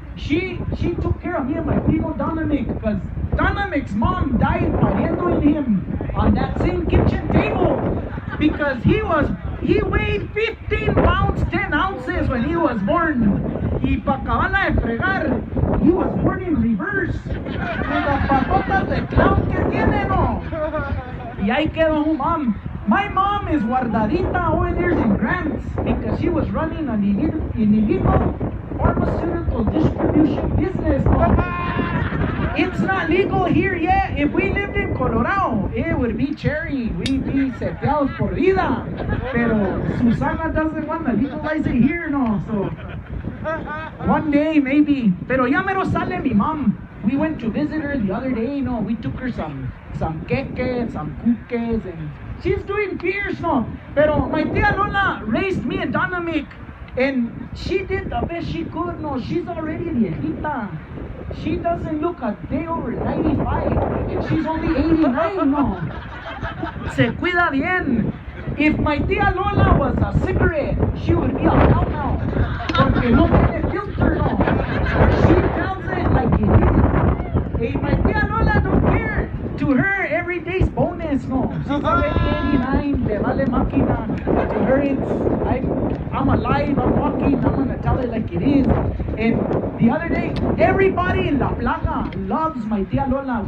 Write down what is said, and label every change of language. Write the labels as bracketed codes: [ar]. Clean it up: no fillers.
[en] She took care of me and my primo Dynamic because Dynamic's mom died [es] pariendo [en] in him on that same kitchen table because he weighed 15 pounds, 10 ounces when he was born. [es] Y pa' acabarla de fregar, [en] he was born in reverse. [es] Con las patotas de clown que tiene, no. Y ahí quedó su mom. [en] My mom is guardadita over there in grants because she was running an illegal pharmaceutical distribution business. It's not legal here yet. If we lived in Colorado, it would be cherry. We'd be [es] seteados por vida. Pero [en] Susana doesn't want to legalize it here, no. So one day, maybe. [es] Pero ya mero sale mi [en] mom. We went to visit her the other day, no. We took her some queques, some cuques, and she's doing fierce, no. Pero my tia Lola raised me and Dynamic, and she did the best she could, no. She's already viejita. She doesn't look a day over 95, and she's only 89, no. [es] Se cuida bien. [en] If my tia Lola was a cigarette, she would be a cow now. [es] Porque no tiene filter, no. [en] She tells it like it is. Hey, my tia Lola don't care. To her, every day's bonus, no. She's already 89, [es] le vale máquina. [en] To her, I'm alive, I'm walking, I'm gonna tell it like it is. And the other day, everybody in La Plaga loves my tia Lola.